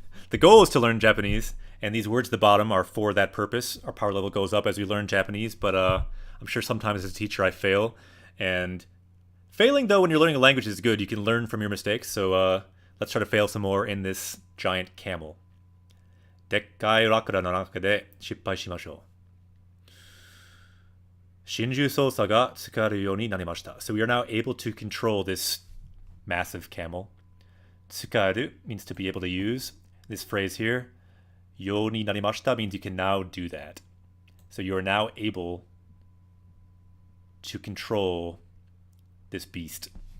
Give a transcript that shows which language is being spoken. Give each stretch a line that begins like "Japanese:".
English: The goal is to learn Japanese, and these words at the bottom are for that purpose. Our power level goes up as we learn Japanese, but I'm sure sometimes as a teacher I fail. And failing, though, when you're learning a language is good. You can learn from your mistakes, so let's try to fail some more in this giant camel.
Japanese: でっかいラクダの中で失敗しましょう。心中操作が使えるようになりました。
English: So we are now able to control this massive camel. 使える means to be able to use. This phrase here,
Japanese: ようになりました
English: means you can now do that. So you are now able to control this beast.